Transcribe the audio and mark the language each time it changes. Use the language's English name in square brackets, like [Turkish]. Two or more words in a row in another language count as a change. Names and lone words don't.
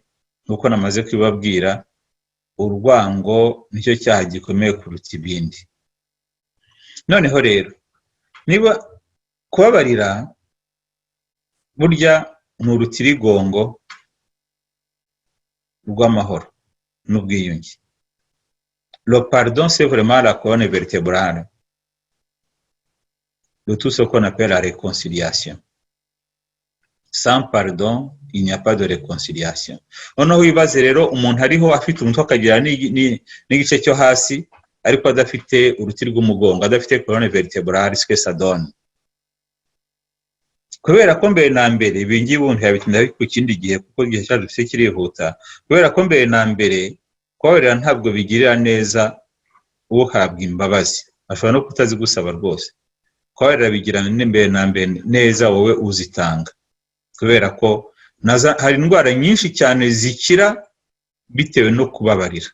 [Kinyarwanda] Nuko namaze kwibabwira, urwango nicyo cyaha gikomeye kuruta ibindi. Noneho rero niba kubabarira burya ni urutirigongo rw'amahoro n'ubwiyunge. [French] Le pardon c'est vraiment la colonne vertébrale de tout ce qu'on appelle la réconciliation. Sans pardon, il n'y a pas de réconciliation. [Kinyarwanda] Noneho wibaze rero umuntu ariho afite umutwe akagira n'igice cyo hasi, ariko adafite uruti rw'umugongo, adafite [French] colonne vertébrale, ce que ça donne. [Kinyarwanda] Kubera ko mbere na mbere ibingi buntu yabitinda ku kindi gihe, kuko igihe cyacu dufite kirihuta. Kubera ko mbere na mbere kubabarira ntabwo bigirira neza uhabwa imbabazi, ashobora no kutazigusaba rwose. Kubabarira bigira mbere na mbere neza wowe uzitanga, kubera ko hari indwara nyinshi cyane zikira bitewe no kubabarira.